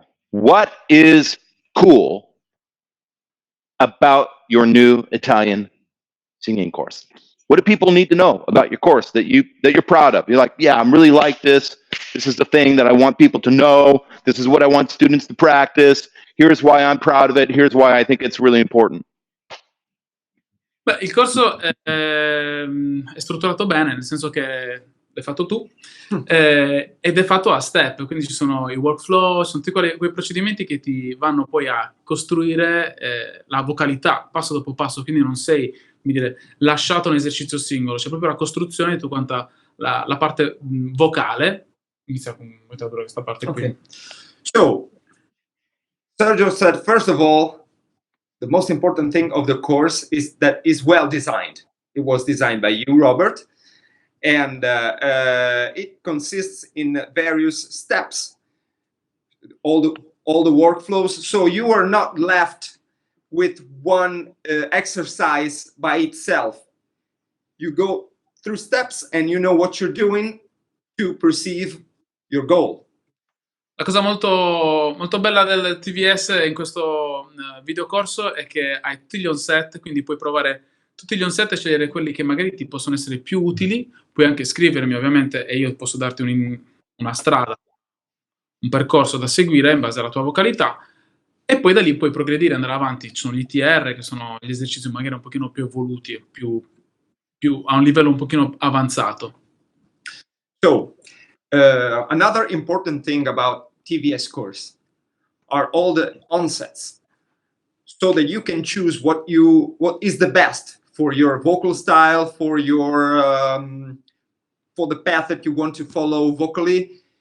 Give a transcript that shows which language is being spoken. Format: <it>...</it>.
<en>what is cool about your new Italian singing course? What do people need to know about your course that you're proud of? You're like, yeah, I'm really like this. This is the thing that I want people to know. This is what I want students to practice. Here's why I'm proud of it. Here's why I think it's really important.</en> <it>Beh, il corso è strutturato bene, nel senso che l'hai fatto tu ed è fatto a step, quindi ci sono i workflow, ci sono tutti quei procedimenti che ti vanno poi a costruire la vocalità passo dopo passo, quindi non sei, come dire, lasciato un esercizio singolo, c'è proprio la costruzione di tutta quanta la parte vocale. Inizia con questa parte qui. Okay.</it> <en>So, Sergio said, first of all, the most important thing of the course is that it's well designed. It was designed by you, Robert, and it consists in various steps, all the workflows. So you are not left with one exercise by itself. You go through steps and you know what you're doing to perceive your goal.</en> <it>La cosa molto, molto bella del TVS in questo videocorso è che hai tutti gli on-set, quindi puoi provare tutti gli on-set e scegliere quelli che magari ti possono essere più utili. Puoi anche scrivermi ovviamente e io posso darti una strada, un percorso da seguire in base alla tua vocalità, e poi da lì puoi progredire, andare avanti. Ci sono gli ITR, che sono gli esercizi magari un pochino più evoluti, a un livello un pochino avanzato.</it> <en>So, another important thing about TVS course are all the onsets, so that you can choose what is the best for your vocal style, for your for the path that you want to follow vocally.</en>